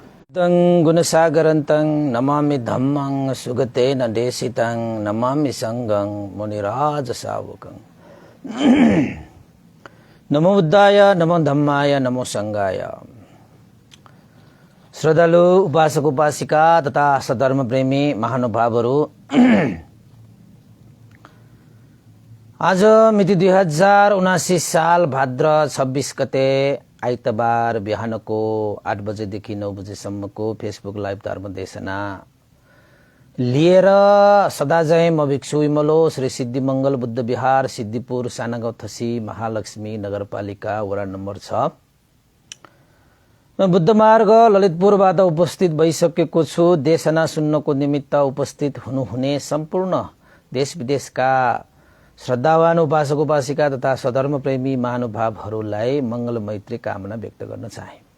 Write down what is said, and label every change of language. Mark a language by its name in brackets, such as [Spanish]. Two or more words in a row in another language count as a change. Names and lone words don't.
[Pali] तं गुणसागरन्तं नमामि धम्मं सुगतेन देशितं नमामि संगं मुनिराज सावकं। नमो बुद्धाय नमो धम्माय नमो संगाय। [Nepali] श्रद्धालु उपासक उपासिका तथा सधर्म प्रेमी महानुभावहरू, आज मिति 2079 साल भाद्र 26 गते आइतबार बिहानको 8 बजेदेखि 9 बजेसम्मको [English] Facebook live [Nepali] धर्मदेशना लिएर सदाजय म भिक्षु विमलो श्री सिद्धिमंगल बुद्ध विहार सिद्धिपुर सानागाउँथसी महालक्ष्मी नगरपालिका वडा नम्बर 6 म बुद्ध मार्ग ललितपुरबाट उपस्थित भइसकेको छु। देशना सुन्नको निमित्त उपस्थित हुनुहुने सम्पूर्ण देश विदेशका श्रद्धावान उपासक उपासिका तथा सधर्म प्रेमी महानुभावहरूलाई मंगल मैत्री कामना व्यक्त गर्न चाहे।